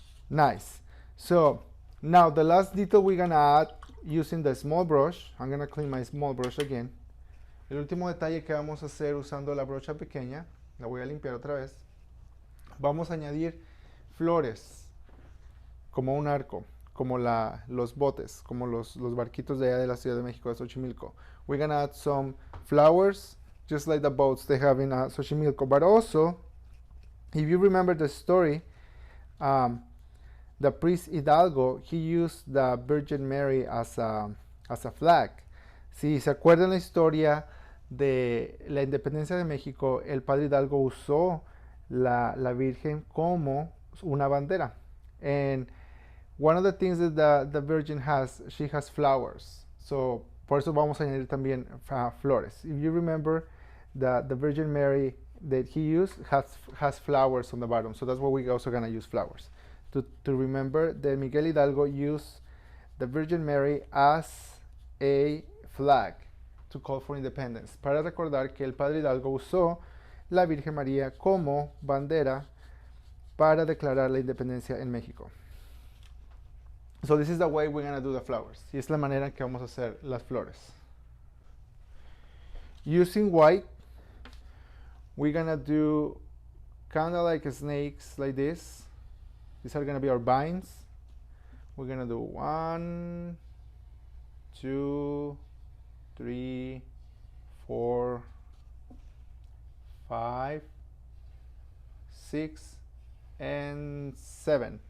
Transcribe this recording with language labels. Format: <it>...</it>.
<en>Nice. So now the last detail we're gonna add using the small brush. I'm gonna clean my small brush again.</en> <es>El último detalle que vamos a hacer usando la brocha pequeña, la voy a limpiar otra vez. Vamos a añadir flores como un arco, como los botes, como los barquitos de allá de la Ciudad de México, de Xochimilco.</es> <en>We're gonna add some flowers, just like the boats they have in Xochimilco. But also, if you remember the story, the priest Hidalgo, he used the Virgin Mary as a flag.</en> <es>Si se acuerdan la historia de la independencia de México, el padre Hidalgo usó la Virgen como una bandera.</es> <en>And one of the things that the Virgin has, she has flowers.</en> <es>So, por eso vamos a añadir también flores.</es> <en>If you remember, the Virgin Mary that he used has flowers on the bottom. So that's why we're also going to use flowers. To remember that Miguel Hidalgo used the Virgin Mary as a flag to call for independence.</en> <es>Para recordar que el padre Hidalgo usó la Virgen María como bandera para declarar la independencia en México.</es> <en>So this is the way we're going to do the flowers.</en> <es>Y es la manera en que vamos a hacer las flores.</es> <en>Using white, we're going to do kind of like snakes like this. These are going to be our vines. We're going to do 1, 2, 3, 4, 5, 6, and 7.</en>